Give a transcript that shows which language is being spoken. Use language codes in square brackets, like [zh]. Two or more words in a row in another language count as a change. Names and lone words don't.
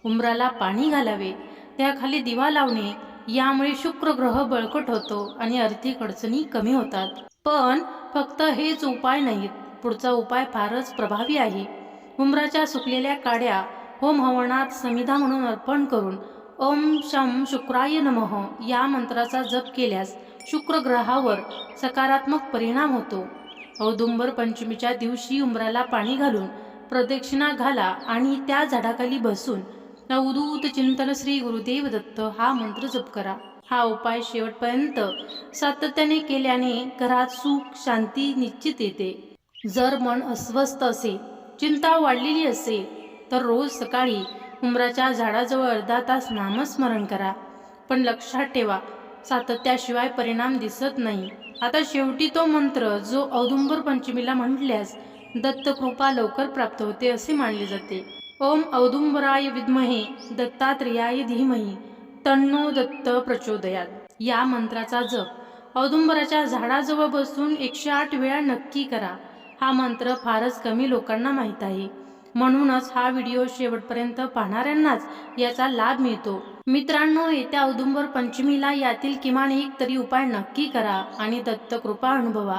[mr] उंबराला पाणी घालावे, त्याखाली दिवा लावणे यामुळे शुक्र ग्रह बळकट होतो आणि आर्थिक अडचणी कमी होतात। पण फक्त हेच उपाय नाहीत, पुढचा उपाय फारच प्रभावी आहे। उंबराच्या सुकलेल्या काड्या होम हवनात समिधा म्हणून अर्पण करून [sa] ओम शं शुक्राय नमः [mr] या मंत्राचा जप केल्यास शुक्र ग्रहावर सकारात्मक परिणाम होतो। औदुंबर पंचमीच्या दिवशी उंबराला पाणी घालून प्रदक्षिणा घाला आणि त्या झाडाखाली बसून अवधूत चिंतन श्री गुरुदेव दत्त हा मंत्र जप करा। हा उपाय शेवटपर्यंत सातत्याने केल्याने घरात सुख शांती निश्चित येते। जर मन अस्वस्थ असेल, चिंता वाढलेली असेल तर रोज सकाळी उंबराच्या झाडाजवळ अर्धा तास नामस्मरण करा। पण लक्षात ठेवा, सातत्याशिवाय परिणाम दिसत नाही। आता शेवटी तो मंत्र जो औदुंबर पंचमीला म्हटल्यास दत्त कृपा लवकर प्राप्त होते असे मानले जाते। [sa] ओम औदुंबराय विद्महे दत्तात्रेयाय धीमहि तन्नो दत्त प्रचोदयात। [mr] या मंत्राचा जप औदुंबराच्या झाडाजवळ बसून 108 वेळा नक्की करा। हा मंत्र फारच कमी लोकांना माहीत आहे, म्हणूनच हा व्हिडिओ शेवटपर्यंत पाहणाऱ्यांनाच याचा लाभ मिळतो। मित्रांनो, येत्या औदुंबर पंचमीला यातील किमान एक तरी उपाय नक्की करा आणि दत्त कृपा अनुभवा।